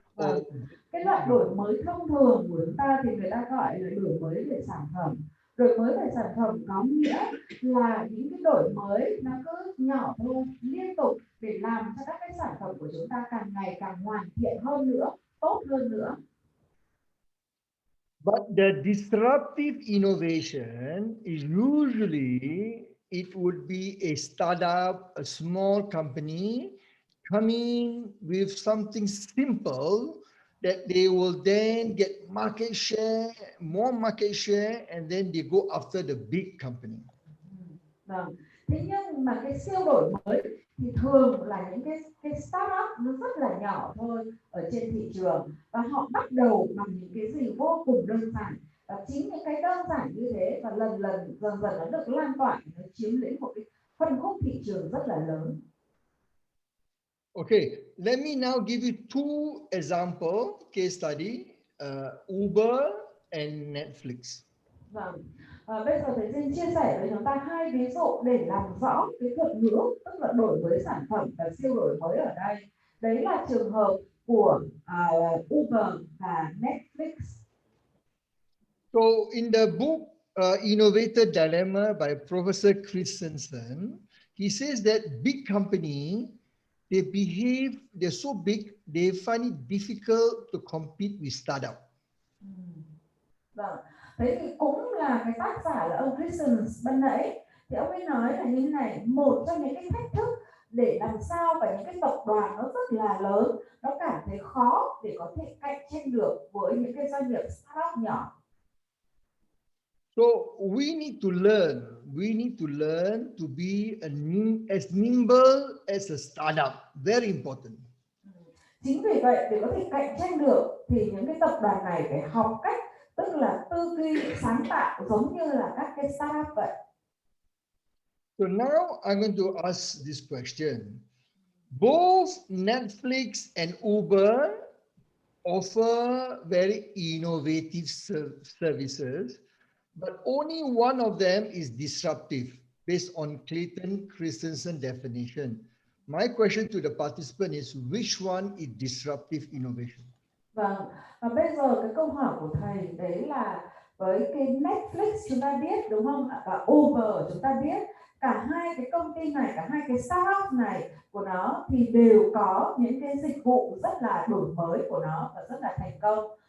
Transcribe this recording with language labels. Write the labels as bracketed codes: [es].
[vi] Vâng. Cái loại đổi mới thông thường của chúng ta thì người ta gọi là đổi mới về sản phẩm. Đổi mới về sản phẩm có nghĩa là những cái đổi mới nó cứ nhỏ thôi, liên tục để làm cho các cái sản phẩm của chúng ta càng ngày càng hoàn thiện hơn nữa, tốt hơn nữa. [en] But the disruptive innovation is usually, it would be a startup, a small company coming with something simple that they will then get market share, more market share, and then they go after the big company. [vi] Vâng. Thế nhưng mà cái siêu đổi mới thì thường là những cái startup nó rất là nhỏ thôi ở trên thị trường, và họ bắt đầu bằng những cái gì vô cùng đơn giản, và chính những cái đơn giản như thế và dần dần nó được lan tỏa, nó chiếm lĩnh một cái phân khúc thị trường rất là lớn. [en] Okay, let me now give you two example case study, Uber and Netflix. [vi] Vâng. Bây giờ thầy xin chia sẻ với chúng ta hai ví dụ để làm rõ cái thuật ngữ, tức là đổi mới sản phẩm và siêu đổi mới ở đây. Đấy là trường hợp của Uber và Netflix. [en] So in the book Innovator Dilemma by Professor Christensen, he says that big company, they behave, they're so big, they find it difficult to compete with startup. [vi] Vâng. Thế thì cũng là cái tác giả là ông Christensen ban nãy, thì ông ấy nói là như thế này, một trong những cái thách thức để làm sao và những cái tập đoàn nó rất là lớn, nó cảm thấy khó để có thể cạnh tranh được với những cái doanh nghiệp startup nhỏ. [en] So we need to learn to be as nimble as a startup. Very important. [vi] Chính vì vậy để có thể cạnh tranh được thì những cái tập đoàn này phải học cách, tức là tư duy sáng tạo giống như là các cái startup vậy. [en] So now I'm going to ask this question. Both Netflix and Uber offer very innovative services, but only one of them is disruptive based on Clayton Christensen definition. My question to the participant is, which one is disruptive innovation? [vi] Vâng, và bây giờ cái câu hỏi của thầy đấy là với cái Netflix chúng ta biết đúng không ạ, và Uber chúng ta biết, cả hai cái công ty này, cả hai cái startup này của nó thì đều có những cái dịch vụ rất là đổi mới của nó và rất là thành công.